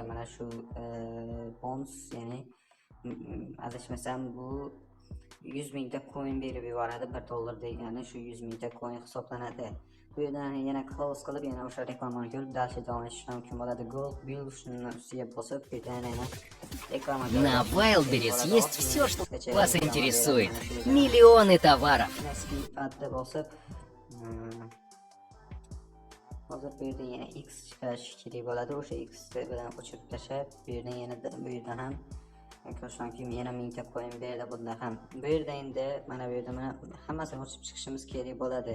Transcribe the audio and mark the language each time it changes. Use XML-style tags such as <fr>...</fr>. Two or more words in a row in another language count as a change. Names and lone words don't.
<uz>Mana shu bonus, ya'ni adashmasam bu 100.000 ta coin berib yuboradi. $1 degani shu 100.000 ta coin hisoblanadi. Bu yerdan yana close qilib yana o'sha reklamani ko'rib dalsha davom etish mumkin bo'ladi. Gold bill shuni ustiga bosib bu yerdan yana reklama.</uz> <ru>На Wildberries есть все, что вас интересует. Миллионы товаров.</ru> <uz>Padda bosib hozir bu yerda yana X chiqarish kerak bo'ladi. O'sha X bilan o'chirib tashlab bu yerdan yana bu yerdan ham ko'rish mumkin yana 1000 ta coin berdi bunda ham. Bu yerda endi mana bu yerda mana hammasini ochib chiqishimiz kerak bo'ladi.</uz>